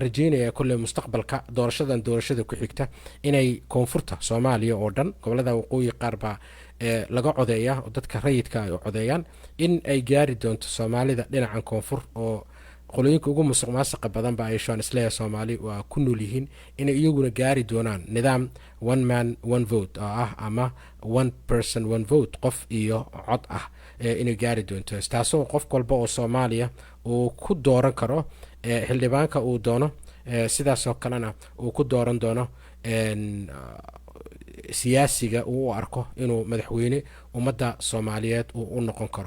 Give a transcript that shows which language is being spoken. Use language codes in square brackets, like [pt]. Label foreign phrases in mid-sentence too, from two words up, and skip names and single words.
[so] rajeynayaa kulli mustaqbalka doorashada ku xigta inay koonfurta Soomaaliya oo dhan gobolada waqooyi qaar baa laga codeeyaa oo dadka rayidka ay codeeyaan in ay gaari doonto Soomaalida dhinacan koonfur oo qolooyinka ugu musuqmaasuqa badan ba ay shan isleeyahay Soomaali waa ku nool yihiin in iyaguna gaari doonaan nidaam [en] one man one vote [so] ama [en] one person one vote [so] qof iyo cod inay gaari doonto taasoo qof walba oo Soomaaliya uu ku dooran karo xildhibaanka uu doono sidaasoo kalena uu ku dooran doono siyaasiga uu u arko inuu madaxweyne ummadda soomaaliyeed uu u noqon karo.